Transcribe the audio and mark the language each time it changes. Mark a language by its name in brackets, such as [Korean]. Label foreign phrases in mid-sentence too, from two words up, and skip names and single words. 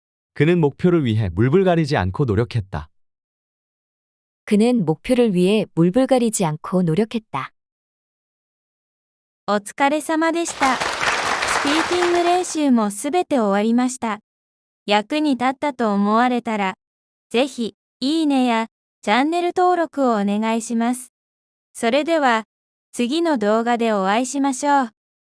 [Korean] 그는 목표를 위해 물불 가리지 않고 노력했다. 그는 목표를 위해 물불가리지 않고 노력했다. [Japanese] お疲れ様でした。スピーキング練習もすべて終わりました。役に立ったと思われたら、ぜひ、いいねやチャンネル登録をお願いします。それでは、次の動画でお会いしましょう。